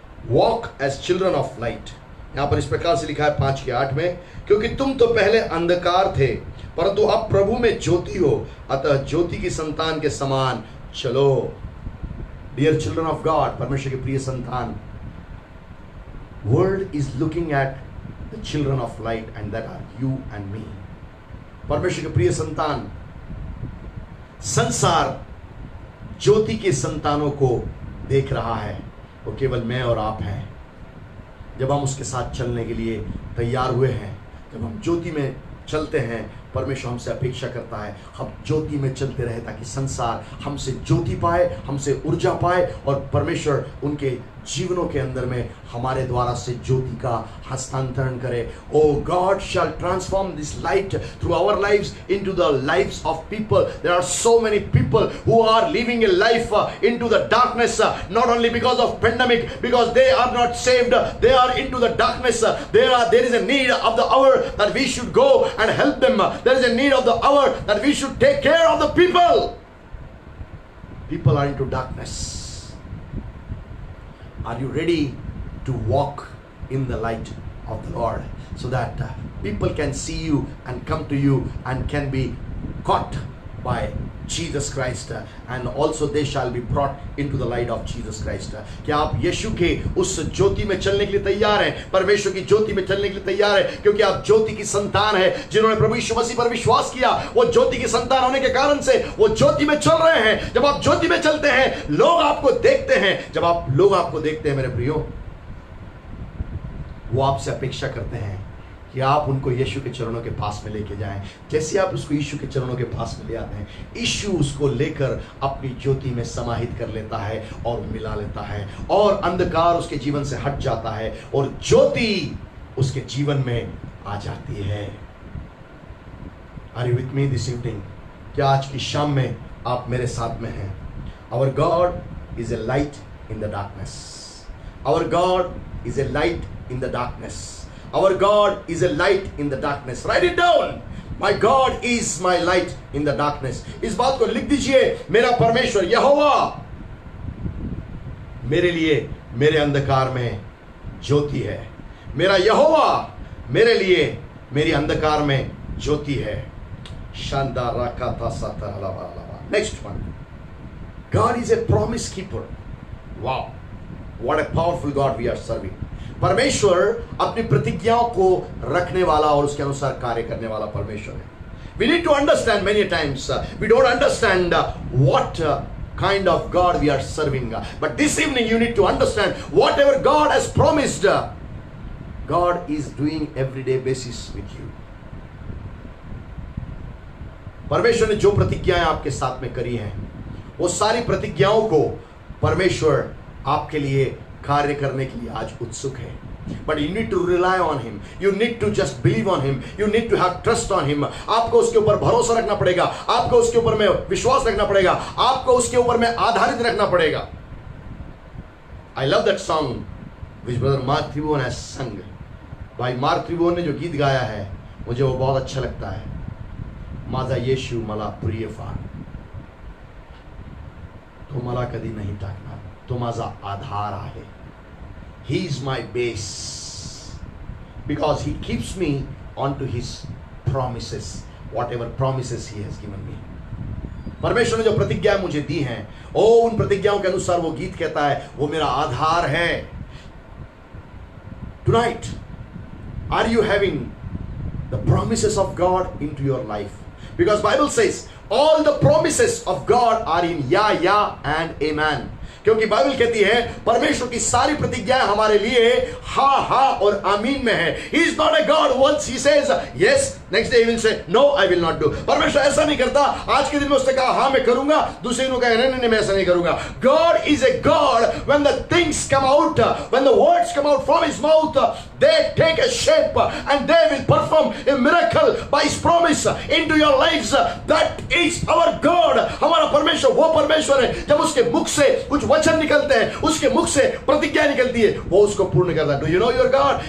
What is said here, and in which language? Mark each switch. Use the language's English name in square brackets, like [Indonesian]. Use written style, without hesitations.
[English] Walk as children of light। [Hindi] यहां पर इस प्रकार से लिखा है 5:8 में, क्योंकि तुम तो पहले अंधकार थे परंतु अब प्रभु में ज्योति हो, अतः ज्योति की संतान के समान चलो। [English] Dear children of God, [Hindi] परमेश्वर के प्रिय संतान, [English] world is looking at the children of light and that are you and me। [Hindi] परमेश्वर के प्रिय संतान, संसार ज्योति के संतानों को देख रहा है, वो केवल मैं और आप हैं। जब हम उसके साथ चलने के लिए तैयार हुए हैं, जब हम ज्योति में चलते हैं, परमेश्वर हमसे अपेक्षा करता है हम ज्योति में चलते रहे ताकि संसार हमसे ज्योति पाए, हमसे ऊर्जा पाए और परमेश्वर उनके जीवनों के अंदर में हमारे द्वारा से ज्योति का हस्तांतरण करे। [English] O God shall transform this light through our lives into the lives of people. There are so many people who are living a life into the darkness, not only because of pandemic, because they are not saved, they are into the darkness. There is a need of the hour that we should go and help them. There is a need of the hour that we should take care of the people. People are into darkness. Are you ready to walk in the light of the Lord so that people can see you and come to you and can be caught by Jesus Christ and also they shall be brought into the light of Jesus Christ। [Hindi] क्या आप यीशु के उस ज्योति में चलने के लिए तैयार हैं? परमेश्वर की ज्योति में चलने के लिए तैयार हैं? क्योंकि आप ज्योति की संतान हैं। जिन्होंने प्रभु यीशु मसीह पर विश्वास किया, वो ज्योति की संतान होने के कारण से वो ज्योति में चल रहे हैं। जब आप ज्योति में चलते हैं, लोग आपको देखते हैं। जब आप लोग आपको देखते हैं मेरे प्रियो, वो आपसे अपेक्षा करते हैं कि आप उनको यीशु के चरणों के पास में लेके जाएं। जैसे आप उसको यीशु के चरणों के पास में ले आते हैं, यीशु उसको लेकर अपनी ज्योति में समाहित कर लेता है और मिला लेता है और अंधकार उसके जीवन से हट जाता है और ज्योति उसके जीवन में आ जाती है। [English] Are you with me this evening? [Hindi] क्या आज की शाम में आप मेरे साथ में हैं? [English] Our God is a light in the darkness. Our God is a light in the darkness. Our God is a light in the darkness. Write it down. My God is my light in the darkness. [Hindi] इस बात को लिख दीजिए, मेरा परमेश्वर यहोवा मेरे लिए मेरे अंधकार में ज्योति है। मेरा यहोवा मेरे लिए मेरी अंधकार में ज्योति है। शानदार रखा था सतरलावा। [English] Next one. God is a promise keeper. Wow. What a powerful God we are serving. [Hindi] परमेश्वर अपनी प्रतिज्ञाओं को रखने वाला और उसके अनुसार कार्य करने वाला परमेश्वर है। [English] We need to understand many times we don't understand what kind of God we are serving, but this evening you need to understand whatever God has promised, God is doing everyday basis with you. [Hindi] परमेश्वर ने जो प्रतिज्ञाएं आपके साथ में करी हैं, वो सारी प्रतिज्ञाओं को परमेश्वर आपके लिए कार्य करने के लिए आज उत्सुक है। [English] But you need to rely on him. You need to just believe on him. You need to have trust on him. [Hindi] आपको उसके ऊपर भरोसा रखना पड़ेगा, आपको उसके ऊपर में विश्वास रखना पड़ेगा, आपको उसके ऊपर में आधारित रखना पड़ेगा। [English] I love that song which brother Mark Tribhuvan has sung. [Hindi] भाई मार्क त्रिभुवन ने जो गीत गाया है, मुझे वो बहुत अच्छा लगता है। [Marathi] माझा येशू मला प्रिय फार, तो मला कधी नहीं टाकणार, तो माझा आधार आहे। [English] He is my base because he keeps me onto his promises, whatever promises he has given me. [Hindi] परमेश्वर ने जो प्रतिज्ञाएं मुझे दी हैं, उन प्रतिज्ञाओं के अनुसार वो गीत कहता है, वो मेरा आधार है। [English] Tonight, are you having the promises of God into your life? Because Bible says all the promises of God are in yeah and amen. [Hindi] क्योंकि बाइबल कहती है परमेश्वर की सारी प्रतिज्ञाएं हमारे लिए हाँ हाँ और आमीन में है। [English] He is not a God once he says yes, next day he will say no, I will not do. [Hindi] परमेश्वर ऐसा नहीं करता। आज के दिन में उसने कहा हाँ मैं करूंगा, दूसरे दिन कहा नहीं मैं ऐसा नहीं करूंगा। [English] God is a God when the things come out, when the words come out from his mouth, they take a shape and they will perform a miracle by his promise into your lives. That is our God. [Hindi] हमारा परमेश्वर वो परमेश्वर है, जब उसके मुख से कुछ वचन निकलते हैं, उसके मुख से प्रतिज्ञा निकलती है, वो उसको पूर्ण करता है। [English] Do you know your God?